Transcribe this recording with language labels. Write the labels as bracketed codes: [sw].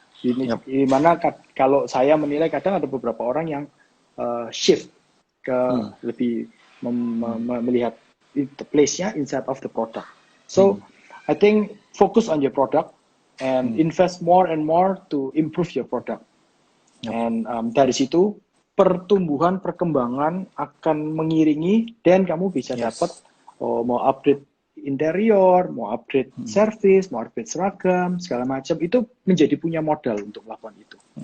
[id] Di mana kalau saya menilai kadang ada beberapa orang yang shift ke lebih melihat [en] the place-nya inside of the product. So I think focus on your product and invest more and more to improve your product. [id] And dari situ pertumbuhan perkembangan akan mengiringi dan kamu bisa dapat mau upgrade interior, mau upgrade service, mau upgrade seragam, segala macam, itu menjadi punya modal untuk melakukan itu.